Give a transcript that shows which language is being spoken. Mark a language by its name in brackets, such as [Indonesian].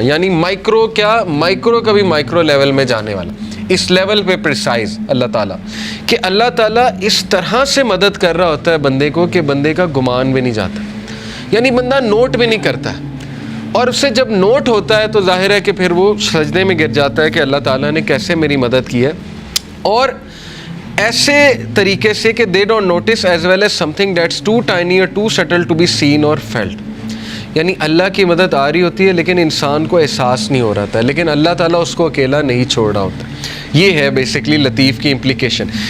[Urdu] یعنی مائکرو کا بھی مائکرو لیول میں جانے والا، اس لیول پہ پریسائز اللہ تعالیٰ، کہ اللہ تعالیٰ اس طرح سے مدد کر رہا ہوتا ہے بندے کو کہ بندے کا گمان بھی نہیں جاتا. یعنی بندہ نوٹ بھی نہیں کرتا ہے، اور اس سے جب نوٹ ہوتا ہے تو ظاہر ہے کہ پھر وہ سجدے میں گر جاتا ہے کہ اللہ تعالیٰ نے کیسے میری مدد کی ہے. اور ایسے طریقے سے کہ [English] they don't notice as well as something that's too tiny or too subtle to be seen or felt. [Urdu] یعنی اللہ کی مدد آ رہی ہوتی ہے لیکن انسان کو احساس نہیں ہو رہا تھا، لیکن اللہ تعالیٰ اس کو اکیلا نہیں چھوڑ رہا ہوتا. یہ ہے بیسکلی لطیف کی امپلیکیشن.